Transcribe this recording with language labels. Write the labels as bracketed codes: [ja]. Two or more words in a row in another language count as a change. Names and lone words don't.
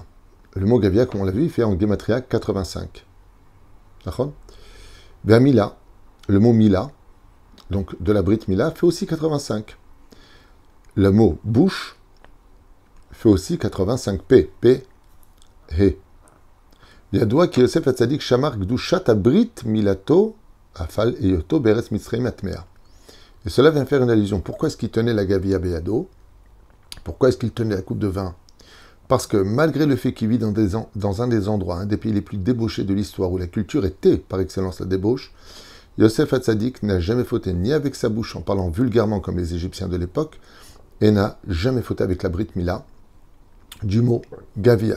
[fr] Le mot Gavia, comme on l'a vu, il fait en Gematria 85. D'accord? Mila, le mot Mila, donc de la [he] ברית מילה, [fr] fait aussi 85. Le mot bouche fait aussi 85. P, He. [he] ידוע כי יוסף הצדיק שמר קדושת ברית מילתו אף על היותו בארץ מצרים הטמאה. [fr] Et cela vient faire une allusion. Pourquoi est-ce qu'il tenait la [he] גביע בידו? [fr] Pourquoi est-ce qu'il tenait la coupe de vin? Parce que malgré le fait qu'il vit dans un des endroits, un des pays les plus débauchés de l'histoire, où la culture était par excellence la débauche, Yosef Hatzadik n'a jamais fauté ni avec sa bouche en parlant vulgairement comme les Égyptiens de l'époque, et n'a jamais fauté avec la [he] ברית מילה, [fr] du mot Gavia.